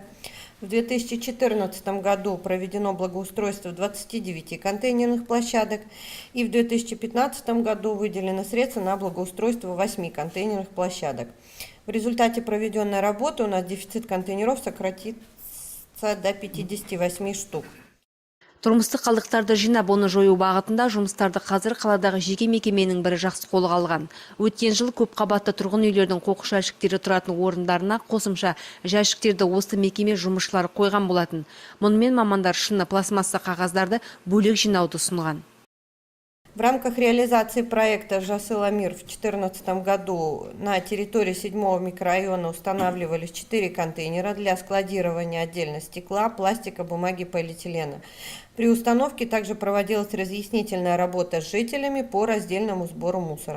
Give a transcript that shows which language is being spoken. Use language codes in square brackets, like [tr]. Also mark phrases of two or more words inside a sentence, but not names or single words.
[ru] В 2014 году проведено благоустройство 29 контейнерных площадок, и в 2015 году выделено средства на благоустройство 8 контейнерных площадок. В результате проведенной работы у нас дефицит контейнеров сократится до 58 штук. [kk] Тұрмыстық қалдықтарды жинап оны жою бағытында жұмыстарды қазір қаладағы жеке мекеменің бірі жақсы қолға алған. Өткен жыл көп қабатты тұрғын үйлердің қоқыс жәшіктері тұратын орындарына қосымша жәшіктерді осы мекеме жұмысшылары қойған болатын. Мұнымен мамандар шыны пластмасса қағаздарды бөлек жинауды ұсынған. [ru] В рамках реализации проекта «Жасыл-Амир» в 2014 году на территории 7-го микрорайона устанавливались 4 контейнера для складирования отдельно стекла, пластика, бумаги, полиэтилена. При установке также проводилась разъяснительная работа с жителями по раздельному сбору мусора.